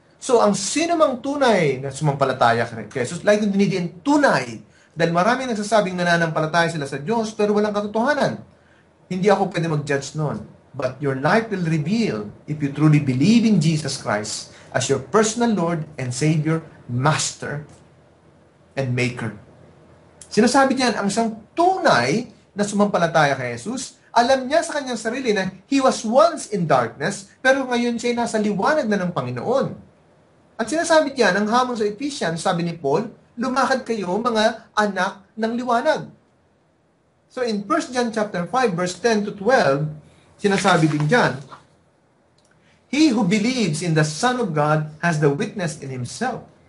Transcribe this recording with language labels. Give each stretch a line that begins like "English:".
Filipino: So, ang sino mang tunay na sumampalataya kay Jesus, like yung dinidiin tunay, dahil marami nagsasabing nananampalataya sila sa Diyos, pero walang katotohanan. Hindi ako pwede mag-judge noon.
English: But your life will reveal if you truly believe in Jesus Christ as your personal Lord and Savior, Master, and Maker.
Filipino: Sinasabi niyan, ang isang tunay na sumampalataya kay Jesus, alam niya sa kanyang sarili na
English: he was once in darkness,
Filipino: pero ngayon siya nasa liwanag na ng Panginoon. At sinasabi niya, ang hamon sa Ephesians, sabi ni Paul, lumakad kayo mga anak ng liwanag.
English: So in 1 John chapter 5, verse 10 to 12,
Filipino: sinasabi din diyan,
English: he who believes in the Son of God has the witness in himself.